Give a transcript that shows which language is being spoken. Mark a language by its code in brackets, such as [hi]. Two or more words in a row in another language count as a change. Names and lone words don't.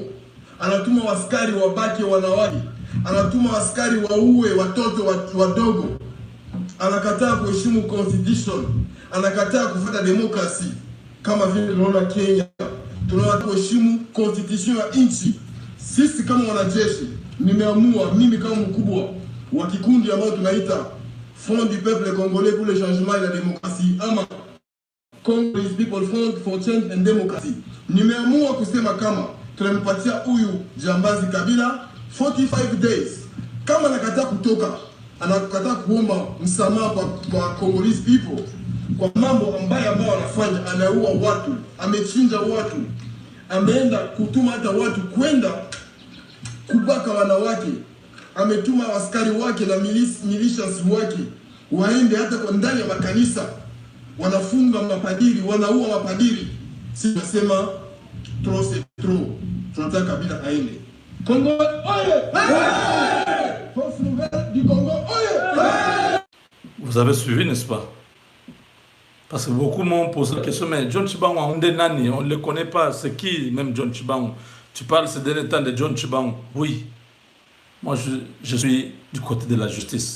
[sw] Anatuma waskari wabake wanawake, anatuma waskari waue watoto wadogo. Anakataa kuheshimu constitution, anakataa kufuata demokrasi kama vile tunaona Kenya. Tunataka kuheshimu constitution ya nchi. Sisi kama wanajeshi, nimeamua mimi kama mkubwa wa kikundi ambao tunaita Front du Peuple Congolais pour le Changement et la Démocratie, [en] ama Congolese People Front for Change and Democracy, [sw] nimeamua kusema kama tunampatia huyu jambazi Kabila 45 days. Kama anakataa kutoka, anakataa kuomba msamaha kwa [en] Congolese people [sw] kwa mambo ambayo anafanya, anaua watu, amechinja watu, ameenda kutuma hata watu kwenda kubaka wanawake, ametuma askari wake na militias wake waende hata kwa ndani ya makanisa, wanafunga mapadiri, wanaua mapadiri. Si tunasema [fr] trop c'est trop. [sw] Tunataka Kabila aende. Congo oye! [fr] Force nouvelle du Congo oye! Vous avez suivi, n'est-ce pas? Parce que beaucoup m'ont posé la question, mais John Chibangu, on ne le connaît pas. C'est qui même John Chibangu? Tu parles ces derniers temps de John Chibangu. Oui. Moi, je suis du côté de la justice.